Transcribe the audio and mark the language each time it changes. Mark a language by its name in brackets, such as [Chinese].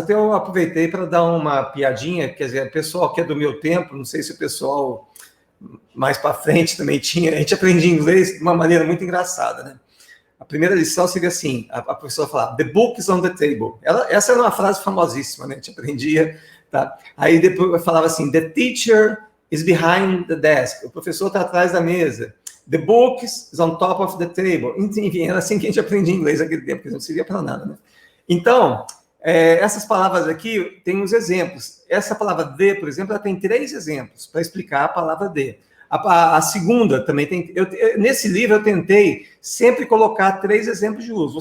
[Portuguese] Até eu aproveitei para dar uma piadinha, quer dizer, o pessoal que é do meu tempo, não sei se o pessoal mais para frente também tinha, a gente aprendia inglês de uma maneira muito engraçada, né? A primeira lição seria assim, a professora falava, [English] the book is on the table. [Portuguese] Essa era uma frase famosíssima, né? A gente aprendia, tá? Aí depois falava assim, [English] the teacher is behind the desk. [Portuguese] O professor está atrás da mesa. [English] The book is on top of the table. [Portuguese] Enfim, era assim que a gente aprendia inglês naquele tempo, porque não servia para nada, né? Então, essas palavras aqui têm uns exemplos. Essa palavra de, por exemplo, ela tem 3 exemplos para explicar a palavra de. A segunda também tem... nesse livro eu tentei sempre colocar 3 exemplos de uso.